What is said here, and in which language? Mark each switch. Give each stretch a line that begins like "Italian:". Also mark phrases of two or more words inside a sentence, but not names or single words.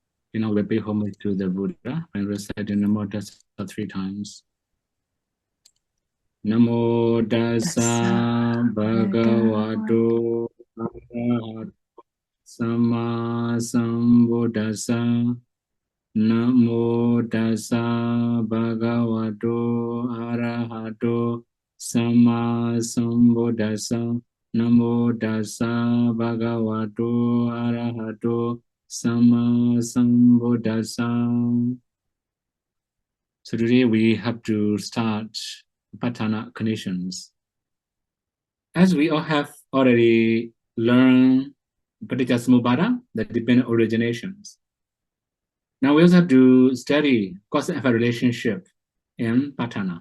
English: we pay homage to the Buddha and recite the Namo Tassa 3 times.
Pali: Namo Tassa Bhagavato Arahato Samma Sambuddhassa. Namo Tassa Bhagavato Arahato Samma Sambuddhassa. Namo Tassa Bhagavato Arahato Samma Sambuddhassa.
English: So today we have to start Patana conditions. As we all have already learned Paticca the dependent originations. Now we also have to study cause and effect relationship in Patana.